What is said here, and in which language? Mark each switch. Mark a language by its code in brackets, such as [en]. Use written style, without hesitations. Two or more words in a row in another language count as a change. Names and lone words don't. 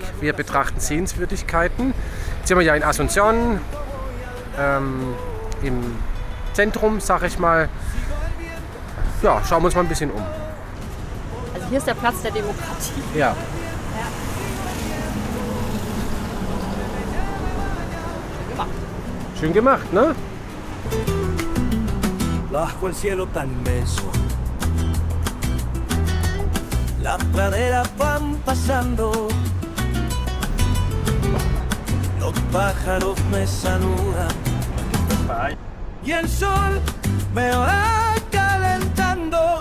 [de] Wir betrachten Sehenswürdigkeiten. Jetzt sind wir ja in Asunción, im Zentrum, sag ich mal. Ja, schauen wir uns mal ein bisschen um. Also hier ist der Platz der Demokratie. Ja. Schön gemacht, ne? [es] Bajo el cielo tan inmenso, las praderas van pasando, los pájaros me saludan y el sol me va calentando.